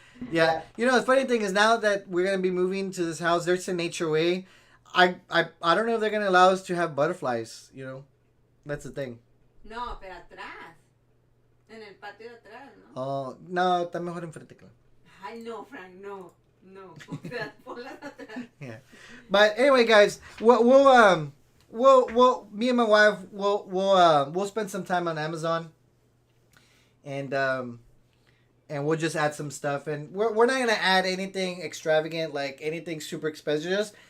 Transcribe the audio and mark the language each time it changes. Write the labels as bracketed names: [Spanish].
[English] Yeah, you know the funny thing is now that we're gonna be moving to this house, there's an HOA. I don't know if they're gonna allow us to have butterflies. You know, that's the thing. [Spanish] No, pero atrás, en el patio de atrás, ¿no? Oh no, está mejor enfrente, claro. Ay no, Frank, no. O sea, ponlas atrás. [English] Yeah, but anyway, guys, we'll me and my wife we'll spend some time on Amazon, and we'll just add some stuff, and we're not gonna add anything extravagant, like anything super expensive.